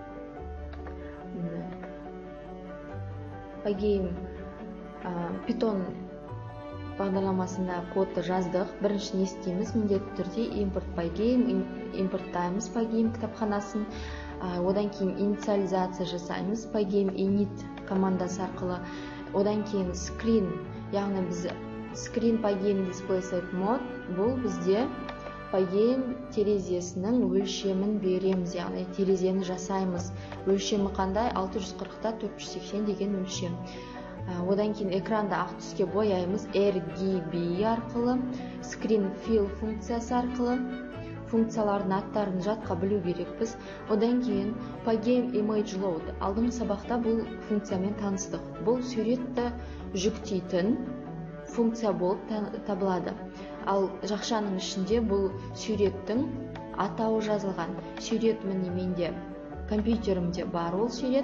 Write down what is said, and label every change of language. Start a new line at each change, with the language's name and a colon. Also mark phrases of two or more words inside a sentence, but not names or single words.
Kazakh: Pygame Python бағдарламасында кодты жаздық. Бірінші не істейміз? Міндетті түрде import Pygame, импорттаймыз Pygame кітапханасын. Одан кейін инициализация жасаймыз Pygame init командасы арқылы. Одан кейін screen, яғни біз
English: screen Pygame display set mode,
Kazakh: бұл бізде Pygame терезесінің өлшемін береміз, яғни терезені жасаймыз. Өлшемі қандай? 640-та 480 деген өлшем. Одан кейін экранда ақ түске бояймыз RGB арқылы,
English: screen fill
Kazakh: функциясы арқылы. Функциялардың аттарын жатқа білу керекпіз. Одан кейін
English: Pygame image load.
Kazakh: Алдыңғы сабақта бұл функциямен таныстық. Бұл суретті жүктейтін функция болып табылады. Ал жақшаның ішінде бұл суреттің атауы жазылған. Сурет міне менде компьютерімде бар ол сурет.